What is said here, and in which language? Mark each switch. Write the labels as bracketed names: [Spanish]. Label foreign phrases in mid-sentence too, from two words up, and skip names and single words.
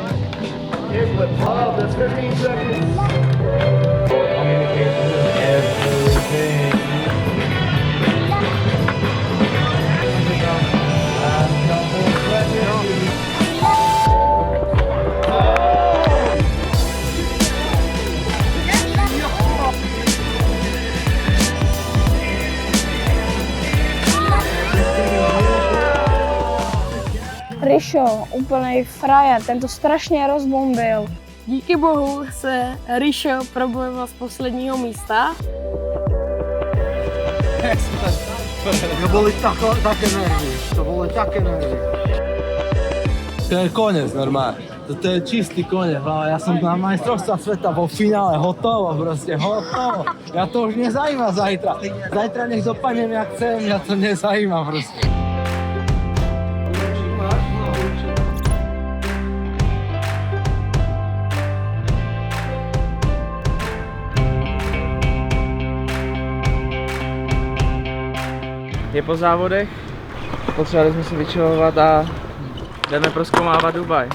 [English] Kick flip, oh, that's 15 seconds. Communication is everything. Last couple seconds. [Czech] Rišo, úplnej frajer, ten to strašně rozbombil. Díky bohu se Rišo probojoval z posledního místa. [Slovak] To boli také nervy, to boli také nervy. To je konec normálne, to je čistý konec, ale ja som na majstrovstvá sveta vo finále, hotovo, proste hotovo. Ja to už nezajíma zajtra. Zajtra nech dopadnem jak chcem, ja to nezajíma proste. [Czech] Je po závodech, potřebovali jsme si vyčilovat a jdeme prozkoumávat Dubaj.